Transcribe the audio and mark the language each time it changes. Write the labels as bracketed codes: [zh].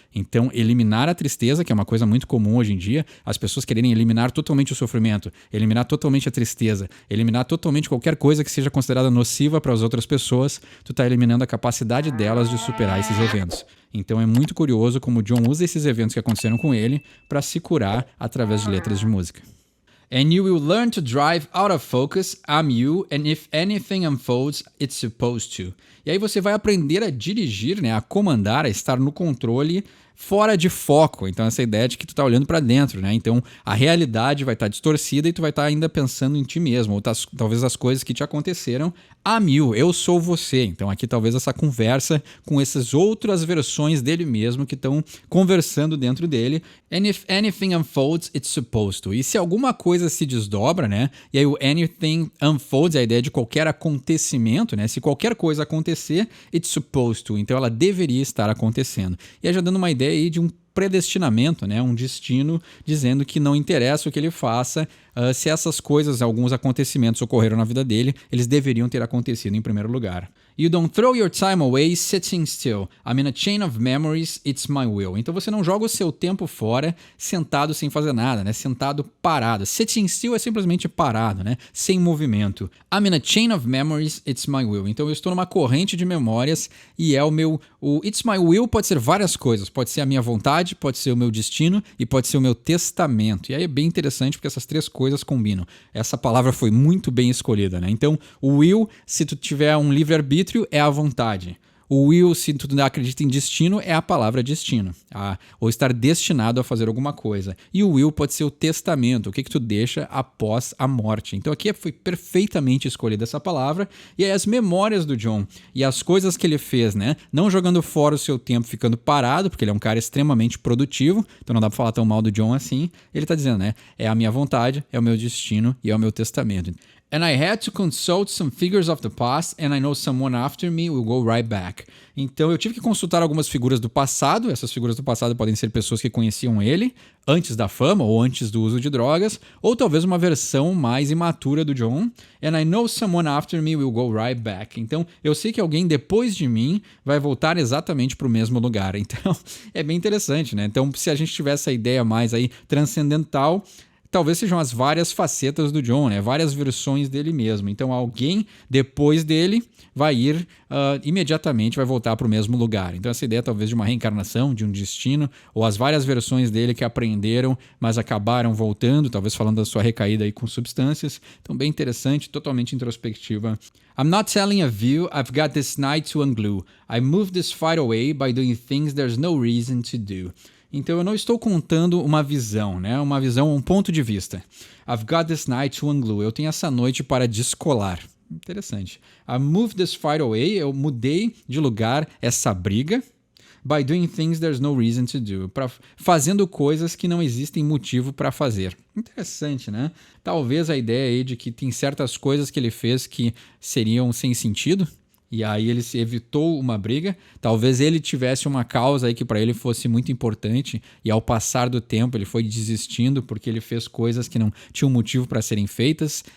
[pt] Então, eliminar a tristeza, que é uma coisa muito comum hoje em dia, as pessoas quererem eliminar totalmente o sofrimento, eliminar totalmente a tristeza, eliminar totalmente qualquer coisa que seja considerada nociva para as outras pessoas, tu tá eliminando a capacidade delas de superar esses eventos. Então é muito curioso como o John usa esses eventos que aconteceram com ele para se curar através de letras de música. [en] And you will learn to drive out of focus, I'm you, and if anything unfolds, it's supposed to. [pt] E aí você vai aprender a dirigir, né, a comandar, a estar no controle fora de foco. Então essa ideia de que tu tá olhando para dentro, né? Então a realidade vai estar distorcida e tu vai estar ainda pensando em ti mesmo, ou talvez as coisas que te aconteceram a mil, eu sou você. Então aqui talvez essa conversa com essas outras versões dele mesmo que estão conversando dentro dele. [en] And if anything unfolds, it's supposed to. [pt] E se alguma coisa se desdobra, né? E aí o [en] anything unfolds [pt] é a ideia de qualquer acontecimento, né? Se qualquer coisa acontecer, [en] it's supposed to. [pt] Então ela deveria estar acontecendo. E aí já dando uma ideia aí de um predestinamento, né? Um destino dizendo que não interessa o que ele faça, se essas coisas, alguns acontecimentos ocorreram na vida dele, eles deveriam ter acontecido em primeiro lugar. [en] You don't throw your time away sitting still. I'm in a chain of memories, it's my will. [pt] Então você não joga o seu tempo fora sentado sem fazer nada, né? Sentado parado. [en] Sitting still [pt] é simplesmente parado, né? Sem movimento. [en] I'm in a chain of memories, it's my will. [pt] Então eu estou numa corrente de memórias e é o meu... O [en] it's my will [pt] pode ser várias coisas. Pode ser a minha vontade, pode ser o meu destino e pode ser o meu testamento. E aí é bem interessante porque essas três coisas combinam. Essa palavra foi muito bem escolhida, né? Então o will, se tu tiver um livre-arbítrio, é a vontade. O will, se tu acredita em destino, é a palavra destino. Ou estar destinado a fazer alguma coisa. E o will pode ser o testamento, o que tu deixa após a morte. Então aqui foi perfeitamente escolhida essa palavra. E aí as memórias do John e as coisas que ele fez, né? Não jogando fora o seu tempo, ficando parado, porque ele é um cara extremamente produtivo. Então não dá pra falar tão mal do John assim. Ele tá dizendo, né? É a minha vontade, é o meu destino e é o meu testamento. [en] And I had to consult some figures of the past, and I know someone after me will go right back. [pt] Então eu tive que consultar algumas figuras do passado. Essas figuras do passado podem ser pessoas que conheciam ele antes da fama ou antes do uso de drogas, ou talvez uma versão mais imatura do John. [en] And I know someone after me will go right back. [pt] Então eu sei que alguém depois de mim vai voltar exatamente para o mesmo lugar. Então é bem interessante, né? Então se a gente tiver essa ideia mais aí transcendental, talvez sejam as várias facetas do John, né? Várias versões dele mesmo. Então alguém depois dele vai ir imediatamente, vai voltar para o mesmo lugar. Então essa ideia talvez de uma reencarnação, de um destino, ou as várias versões dele que aprenderam, mas acabaram voltando, talvez falando da sua recaída aí com substâncias. Então bem interessante, totalmente introspectiva. [en] I'm not telling a view, I've got this night to unglue. I move this fight away by doing things there's no reason to do. [pt] Então eu não estou contando uma visão, né? Uma visão, um ponto de vista. [en] I've got this night to unglue. [pt] Eu tenho essa noite para descolar. Interessante. [en] I moved this fight away. [pt] Eu mudei de lugar essa briga. [en] By doing things there's no reason to do. [pt] Fazendo coisas que não existem motivo para fazer. Interessante, né? Talvez a ideia aí de que tem certas coisas que ele fez que seriam sem sentido. E aí ele se evitou uma briga. Talvez ele tivesse uma causa aí que para ele fosse muito importante e ao passar do tempo ele foi desistindo porque ele fez coisas que não tinham motivo para serem feitas.